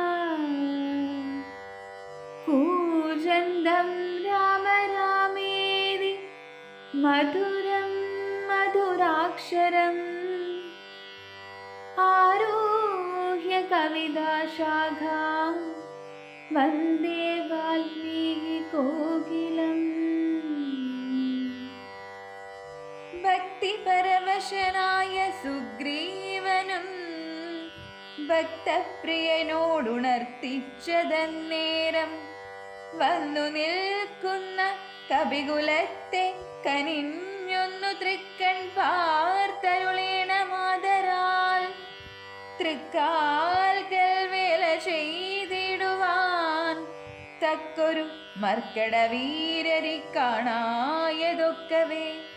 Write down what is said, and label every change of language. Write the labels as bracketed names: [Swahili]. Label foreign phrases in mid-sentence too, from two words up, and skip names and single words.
[Sanskrit] कूजन्तं राम रामेति मधुरं मधुराक्षरम् आरुह्य कविताशाखां वन्दे वाल्मीकिकोकिलम्। [Malayalam] ഭക്തിപരവശനായ സുഗ്രീവനും ഭക്തപ്രിയനോടുണർത്തിച്ചതന്നേരം വന്നു നിൽക്കുന്ന കപികുലത്തെ കനിഞ്ഞൊന്നു തൃക്കൺ പാർത്തരുളേണ മാതരാൽ തൃക്കാൽക്കൽ വേല ചെയ്തിടുവാൻ തക്കൊരു മർക്കടവീരരി കാണായതൊക്കവേ